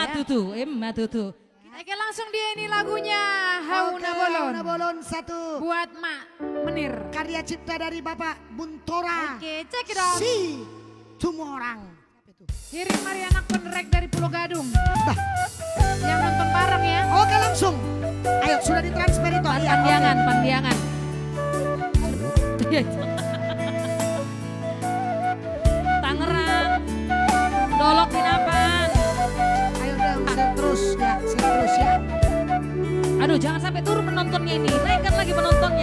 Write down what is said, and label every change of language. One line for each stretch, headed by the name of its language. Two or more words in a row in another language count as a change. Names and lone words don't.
Indonesian: Matutu. Oke langsung dia ini lagunya Hauna Bolon. Hauna Bolon 1. Buat Mak Menir. Karya cipta dari Bapak Buntora.
English: Oke cek it out.
Indonesian: Si Tumorang. Kirim Mariana Konrek dari Pulau Gadung. Bah. Yang nonton bareng ya. Oke langsung. Ayo sudah ditransfer itu. Iya, Pandiangan, oke. pandiangan. Tangerang. Dolok Dinapan. Ayo dong, share terus ya, share terus ya. Aduh jangan sampai turun penontonnya ini. Naikkan lagi penontonnya.